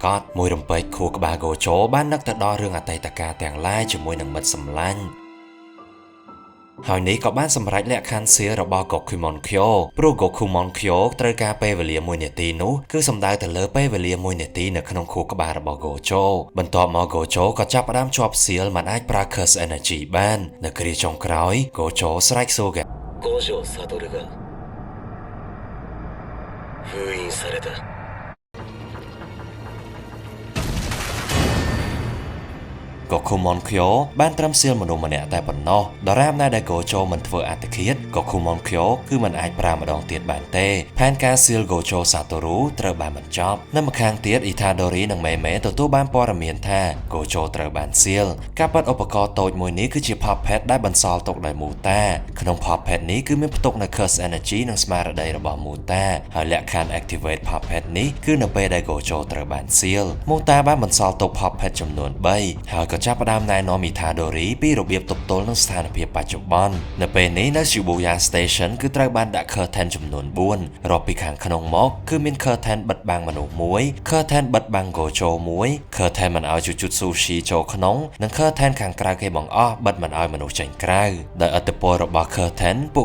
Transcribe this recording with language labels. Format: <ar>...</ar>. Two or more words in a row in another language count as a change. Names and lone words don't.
<km>ដមួយរំពេចខួរក្បាលកូជូបាននឹកទៅដល់រឿងអតីតកាលទាំងឡាយជាមួយនឹងមិត្តសម្លាញ់ហើយនេះក៏បានសម្រេចលក្ខខណ្ឌសៀលរបស់កូគូម៉ុនឃ្យោព្រោះកូគូម៉ុនឃ្យោត្រូវការពេលវេលា1នាទីនោះគឺសំដៅទៅលើពេលវេលា1នាទីនៅក្នុងខួរក្បាលរបស់កូជូបន្ទាប់មកកូជូក៏ចាប់ផ្ដើមជាប់សៀលមិនអាចប្រើ</km> <en>curse energy</en> <km>បាននៅគ្រាចុងក្រោយកូជូស្រែកសួរ</km> <ja>五条悟が封印された</ja> <km>កូគូម៉ុនឃ្យោបានត្រឹមសៀលមនុស្សម្នាក់តែប៉ុណ្ណោះដរាបណាដែលកូជូមិនធ្វើអត្តឃាតកូគូម៉ុនឃ្យោគឺមិនអាចប្រើ ម្ដងទៀតបានទេផែនការសៀលកូជូសាតូរូត្រូវបានបញ្ចប់នៅម្ខាងទៀតអ៊ីថាដូរីនិងមេមេទទួលបានព័ត៌មានថាកូជូត្រូវបានសៀលការប៉ັດឧបករណ៍តូចមួយនេះគឺជា puppet ដែលបន្សល់ទុកដោយមូតាក្នុង puppet នេះគឺមានផ្ទុកនូវ</km> <en>curse energy</en> <km>និងស្មារតីរបស់មូតាហើយលក្ខខណ្ឌ</km> <en>activate puppet</en> <km>នេះគឺនៅពេលដែលកូជូត្រូវបានសៀលមូ តាបានបន្សល់ទុក puppet ចំនួន3ហើយក៏ចាប់ផ្ដើមណែនាំមីថាដូរីពីរបៀបទប់ទល់នឹងស្ថានភាពបច្ចុប្បន្ននៅពេលនេះនៅ Shibuya Station គឺត្រូវបានដាក់ curtain ចំនួន4រាប់ពីខាងក្នុងមកគឺមាន curtain បិទបាំងមនុស្ស1 curtain បិទបាំងកូជូ1 curtain មិនឲ្យ Jujutsushi ចូលក្នុងនិង curtain ខាងក្រៅគេបង្អស់បិទមិនឲ្យមនុស្សចេញក្រៅដោយឥទ្ធិពលរបស់ curtain ពួក</km>